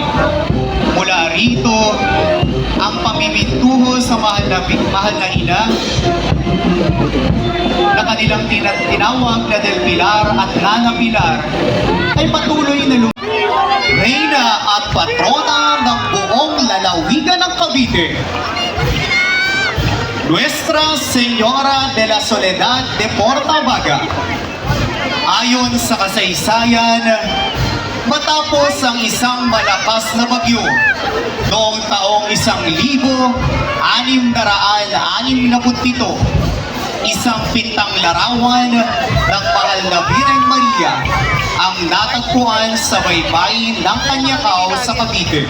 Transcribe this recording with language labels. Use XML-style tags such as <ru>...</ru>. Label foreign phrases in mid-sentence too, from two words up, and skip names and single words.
<tl>Mula rito, ang pamimintuho sa mahal na ina na kanilang tinawag na Del Pilar at Nana Pilar ay patuloy na Reyna at patrona ng buong lalawigan ng Cavite. Nuestra Señora de la Soledad de Portabaga. Ayon sa kasaysayan, matapos ang isang malakas na bagyo noong taong 1667, isang pintang larawan ng Mahal na Birhen Maria ang natagpuan sa baybayin ng Kanyakaw sa Cavite.</tl>